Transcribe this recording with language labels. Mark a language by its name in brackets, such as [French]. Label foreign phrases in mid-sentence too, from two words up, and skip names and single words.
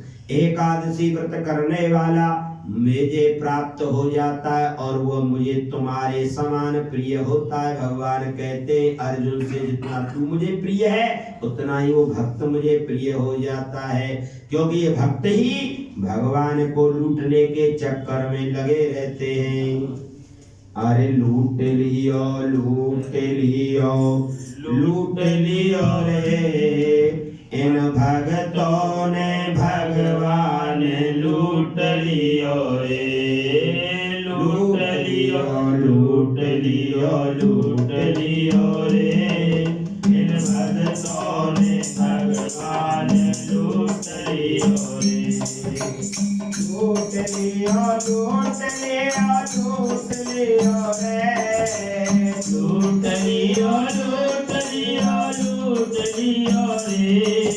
[Hindi] एकादशी व्रत करने वाला मुझे प्राप्त हो जाता है और वो मुझे तुम्हारे समान प्रिय होता है। भगवान कहते हैं अर्जुन से जितना तू मुझे प्रिय है उतना ही वो भक्त मुझे प्रिय हो जाता है, क्योंकि ये भक्त ही भगवान को लूटने के चक्कर में लगे रहते हैं। अरे लूट लियो लूट लियो लूट लियो रे इन भगतों ने भगवान लूट लियो रे, लूट लियो लूट लियो लूट लियो रे इन भगतों ने भगवान लूट लियो रे, लूट लियो लूट लियो लूट लियो रे, लूट लियो लूट लियो लूट लियो रे